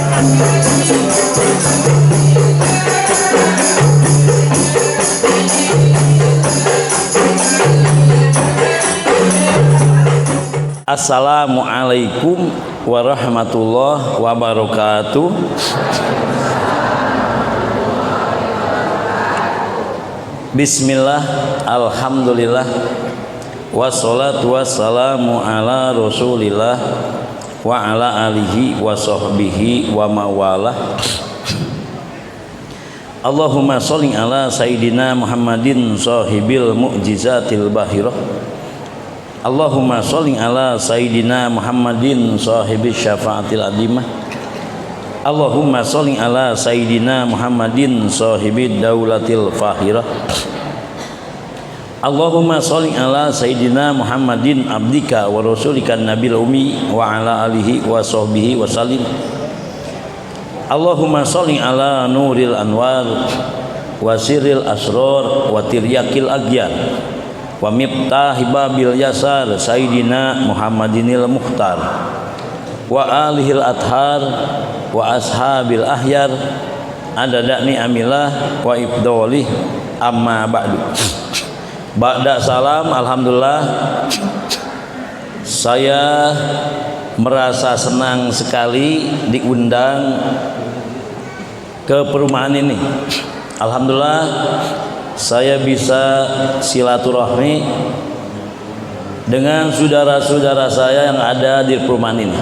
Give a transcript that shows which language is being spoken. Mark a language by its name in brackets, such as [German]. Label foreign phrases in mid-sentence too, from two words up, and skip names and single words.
[Arabic] السلام عليكم ورحمة الله وبركاته. بسم الله، الحمد لله، والصلاة والسلام على رسول الله وعلى آله وصحبه وموالاه. اللهم صل على سيدنا محمد صاحب المعجزة الباهرة. اللهم صل على سيدنا محمد صاحب الشفاعة العظيمة. اللهم صل على سيدنا محمد صاحب الدولة الفاخرة. اللهم صل على سيدنا محمد عبدك ورسولك النبي الأمي وعلى آله وصحبه وسلم. اللهم صل على نور الأنوار وسر الأسرار وترياق الأغيار ومفتاح باب اليسار سيدنا محمد المختار وآله الأطهار وأصحابه الأخيار عدد نعم الله وإفضاله أما بعد. بعد السلام، الحمد لله, [Indonesian] saya merasa senang sekali diundang ke perumahan ini. Alhamdulillah saya bisa silaturahmi dengan saudara-saudara saya yang ada di perumahan ini.